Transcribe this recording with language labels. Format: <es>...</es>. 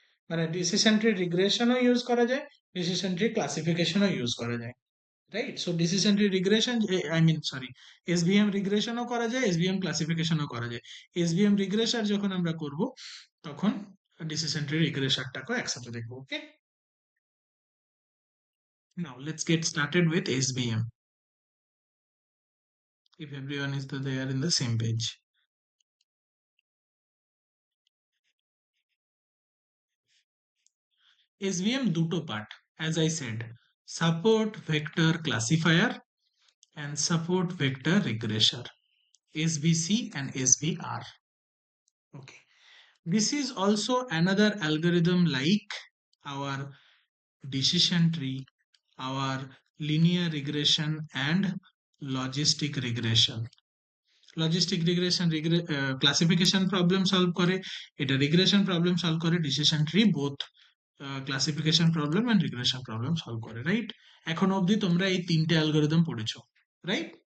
<bn>মানে decision tree রিগ্রেশনও use করা যায়, ডিসিশন ট্রি ক্লাসিফিকেশনও ইউজ করা যায়, right? So decision tree regression, I mean sorry, এসভিএম রিগ্রেশনও করা যায়, এসভিএম ক্লাসিফিকেশনও করা যায়। এসভিএম রিগ্রেশন যখন আমরা করব তখন ডিসিশন ট্রি রিগ্রেশনটাকেও একসাথে দেখবো।</bn> <en>Okay, now let's get started with SVM, if everyone is there in the same page. SVM</en> <bn>দুটো part,</bn> <en>as I said, support vector classifier and support vector regressor, SVC and SVR. Okay, this is also another algorithm like our decision tree, our linear regression and logistic regression.</en> <bn>Logistic regression classification problem solve করে, এটা regression problem solve করে, decision tree both classification problem and regression problem solve করে, right? এখনো অবধি তোমরা এই তিনটে algorithm পড়েছো, রাইট?</bn>